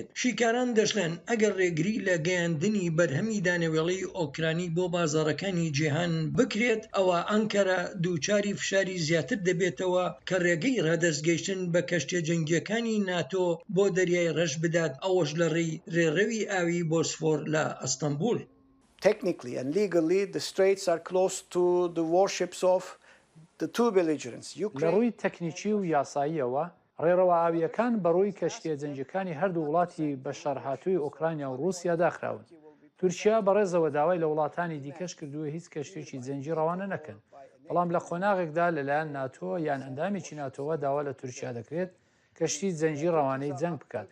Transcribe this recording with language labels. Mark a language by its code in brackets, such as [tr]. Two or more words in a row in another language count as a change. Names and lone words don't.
[ckb] شیکاران دەشڵێن ئەگەر ڕێگری لە گەیاندنی بەرهەمی دانەوێڵەی ئۆکرانی بۆ بازاڕەکانی جیهان بکرێت ئەوە ئەنکەرە دووچاری فشاری زیاتر دەبێتەوە کە ڕێگەی ڕادەستگەیشتن بە کەشتە جەنگیەکانی ناتۆ بۆ دەریای ڕەش بدات، ئەوەش لە ڕێڕەوی ئاوی بۆسفۆر لە ئەستەمبول. [en] Technically and legally, the straits are close to the warships of the two belligerents. [ckb] لە ڕووی تەکنیکی و یاساییەوە ڕێڕەوە ئاویەکان بەڕووی کەشتیە جەنگیەکانی هەردوو وڵاتی بەشەرهاتووی ئۆکرانیا و رووسیا داخراون. تورکیا بەڕێزەوە داوای لە وڵاتانی دیکەش کردووە هیچ کەشتێکی جەنگی ڕەوانە نەکەن. بەڵام لە خۆناغێکدا لەلایەن ناتۆ یان ئەندامێکی ناتۆوە داوا لە تورکیا دەکرێت کەشتی جەنگی ڕەوانەی جەنگ بکات.